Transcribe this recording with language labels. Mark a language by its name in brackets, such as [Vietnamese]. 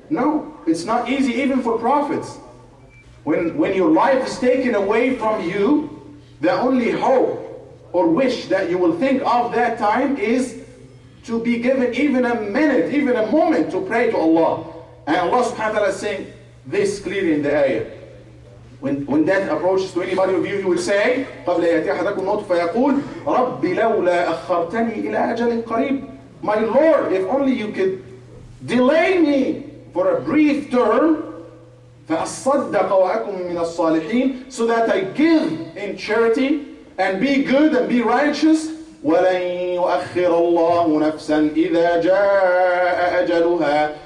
[English] No, it's not easy even for prophets. When your life is taken away from you, the only hope or wish that you will think of that time is to be given even a minute, even a moment to pray to Allah. And Allah subhanahu wa ta'ala is saying this clearly in the ayah. When death approaches to anybody of you, he will say, [Arabic] قَبْلَ يَأْتِي أَحَدَكُمْ الْمَوْتُ فَيَقُولُ رَبِّ لَوْلَا أَخَّرْتَنِي إِلَىٰ أَجَلٍ قَرِيبٍ. [English] My Lord, if only you could delay me for a brief term, [Arabic] فَأَصَّدَّقَ وَأَكُمْ مِنَ الصَّالِحِينَ, [English] so that I give in charity and be good and be righteous. [Arabic] وَلَنْ يُؤَخِّرَ اللَّهُ نَفْسًا إِذَا جَاءَ أَجَلُهَا.